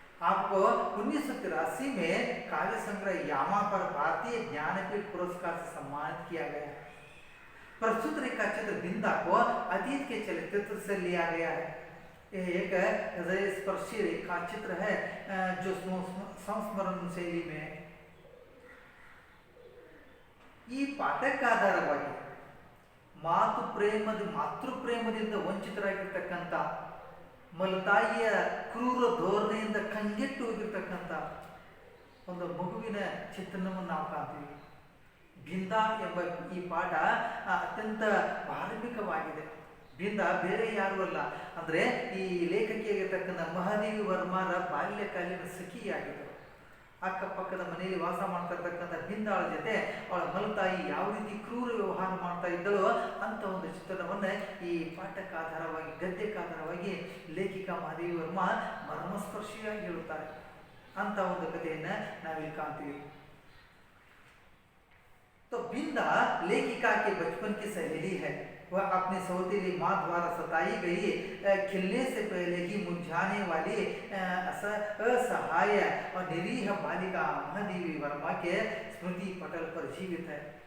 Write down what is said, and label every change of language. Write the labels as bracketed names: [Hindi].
[Hindi] आपको 1983 में काव्य संग्रह यामा पर भारतीय ज्ञानपीठ पुरस्कार से सम्मानित किया गया। प्रस्तुत रेखा चित्र भिंदा को अतीत के चलचित्र से लिया गया है। यह एक हृदय स्पर्शी रेखा चित्र है जो संस्मरण शैली में है। [Kannada] ಈ ಪಾಠಕ್ಕೆ ಆಧಾರವಾಗಿ ಮಾತೃಪ್ರೇಮದಿಂದ ವಂಚಿತರಾಗಿರ್ತಕ್ಕಂಥ, ಮಲತಾಯಿಯ ಕ್ರೂರ ಧೋರಣೆಯಿಂದ ಕಂಗೆಟ್ಟು ಹೋಗಿರ್ತಕ್ಕಂಥ ಒಂದು ಮಗುವಿನ ಚಿತ್ರಣವನ್ನು ನಾವು ಕಾಣ್ತೀವಿ. ಭಿಂದಾ ಎಂಬ ಈ ಪಾಠ ಅತ್ಯಂತ ಮಾರ್ಮಿಕವಾಗಿದೆ. ಭಿಂದಾ ಬೇರೆ ಯಾರು ಅಲ್ಲ, ಅಂದರೆ ಈ ಲೇಖಕಿಯಾಗಿರ್ತಕ್ಕಂಥ ಮಹಾದೇವಿ ವರ್ಮಾರ ಬಾಲ್ಯಕಾಲೀನ ಸಖಿಯಾಗಿದ್ದರು. ಅಕ್ಕಪಕ್ಕದ ಮನೆಯಲ್ಲಿ ವಾಸ ಮಾಡ್ತಾ ಇರ್ತಕ್ಕಂಥ ಭಿಂದಾಳ ಜೊತೆ ಅವಳ ಮಲತಾಯಿ ಯಾವ ರೀತಿ ಕ್ರೂರ ವ್ಯವಹಾರ ಮಾಡ್ತಾ ಇದ್ದಳೋ ಅಂತ ಒಂದು ಚಿತ್ರಣವನ್ನು ಈ ಪಾಠಕ್ಕೆ ಆಧಾರವಾಗಿ, ಗದ್ಯಕ್ಕೆ ಆಧಾರವಾಗಿ ಲೇಖಿಕಾ ಮಹಾದೇವಿ ವರ್ಮಾ ಮರ್ಮಸ್ಪರ್ಶಿಯಾಗಿ ಹೇಳುತ್ತಾರೆ. ಅಂತ ಒಂದು ಕಥೆಯನ್ನು ನಾವಿಲ್ಲಿ ಕಾಣ್ತೀವಿ. [Hindi] तो भिंदा लेखिका के बचपन की सहेली है। वह अपनी सौतेली माँ द्वारा सताई गई, खिलने से पहले ही मुरझाने वाली असहाय और निरीह बालिका महादेवी वर्मा के स्मृति पटल पर जीवित है.